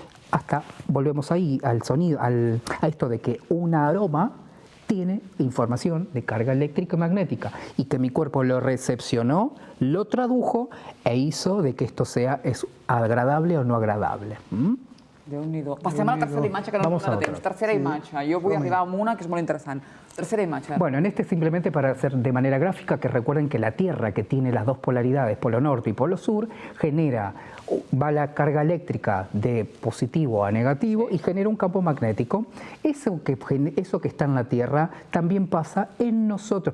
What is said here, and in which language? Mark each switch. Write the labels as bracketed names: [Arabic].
[Spanish] Hasta volvemos ahí al sonido, a esto de que un aroma tiene información de carga eléctrica y magnética y que mi cuerpo lo recepcionó, lo tradujo e hizo de que esto es agradable o no agradable. [Catalan] Déu-n'hi-do. Passem a la tercera imatge, que no ens dona temps. Tercera imatge. Jo vull arribar a una que és molt interessant. Tercera imatge. [Spanish] Bueno, en este simplemente para hacer de manera gráfica que recuerden que la Tierra, que tiene las dos polaridades, polo norte y polo sur, va la carga eléctrica de positivo a negativo y genera un campo magnético. Eso que está en la Tierra también pasa en nosotros.